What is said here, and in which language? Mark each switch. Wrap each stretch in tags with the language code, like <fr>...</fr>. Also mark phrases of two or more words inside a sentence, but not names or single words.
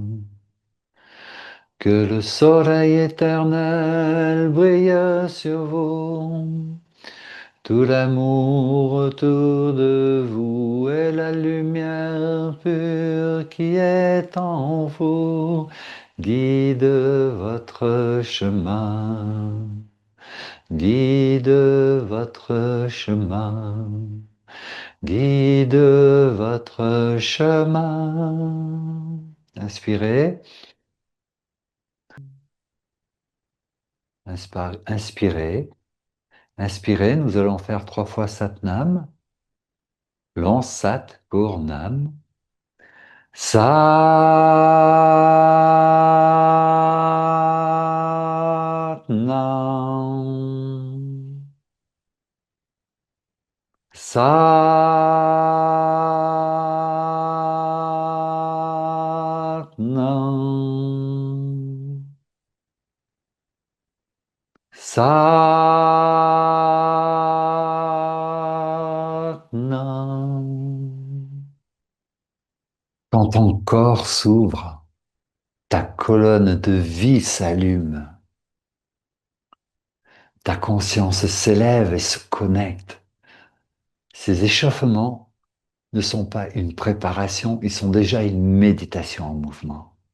<fr>Que le soleil éternel brille sur vous, tout l'amour autour de vous et la lumière pure qui est en vous guide votre chemin, guide votre chemin, guide votre chemin. Inspirez, inspirez, inspirez. Nous allons faire 3 fois Satnam. Long Sat pour Nam. Satnam. Satnam. Satnam. Quand ton corps s'ouvre, ta colonne de vie s'allume. Ta conscience s'élève et se connecte. Ces échauffements ne sont pas une préparation, ils sont déjà une méditation en mouvement.</fr>